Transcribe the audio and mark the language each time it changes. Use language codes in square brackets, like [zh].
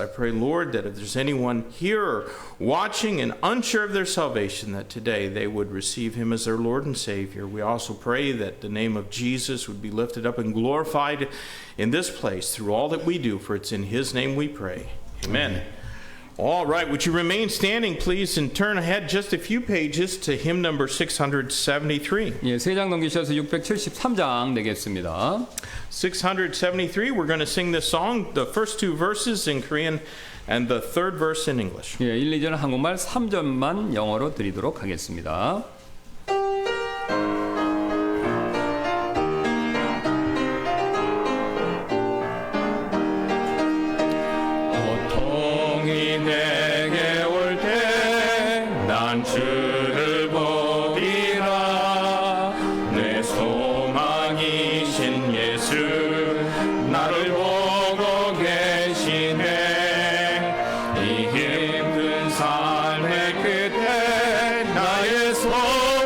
[en] I pray, Lord, that if there's anyone here or watching and unsure of their salvation, that today they would receive him as their Lord and Savior. We also pray that the name of Jesus would be lifted up and glorified in this place through all that we do, for it's in his name we pray. Amen. All right, would you remain standing, please, and turn ahead just a few pages to hymn number 673. [ko] 예, 세 장 넘기셔서 673장 내겠습니다. [en] 673, we're going to sing this song, the first two verses in Korean and the third verse in English. [ko] 예, 1, 2절은 한국말 3절만 영어로 드리도록 하겠습니다. 고통이 내게 올 때 난 주를 보리라 내 소망이신 예수 나를 보고 계시네 이 힘든 삶의 끝에 나의 소망